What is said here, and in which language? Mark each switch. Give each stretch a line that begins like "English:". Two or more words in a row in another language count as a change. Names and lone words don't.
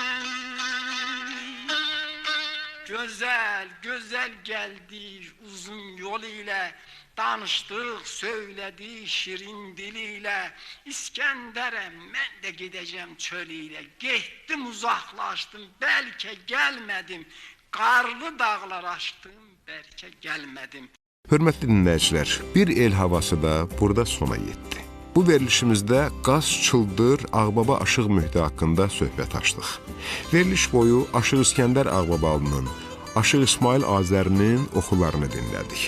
Turkish: Güzel güzel geldi uzun yol ile Danıştık söyledi şirin diliyle İskender'e mən de gideceğim çöl ile Gittim uzaklaştım belki gelmedim Karlı dağlar aştım belki gelmedim
Azerbaijani: Hörmətli dinləyicilər, bir el havası da burada sona yetdi. Bu verilişimizdə Qaz Çıldır Ağbaba Aşıq mühiti haqqında söhbət açdıq. Veriliş boyu Aşıq İskəndər Ağbabalının, Aşıq İsmail Azərinin oxularını dinlədik.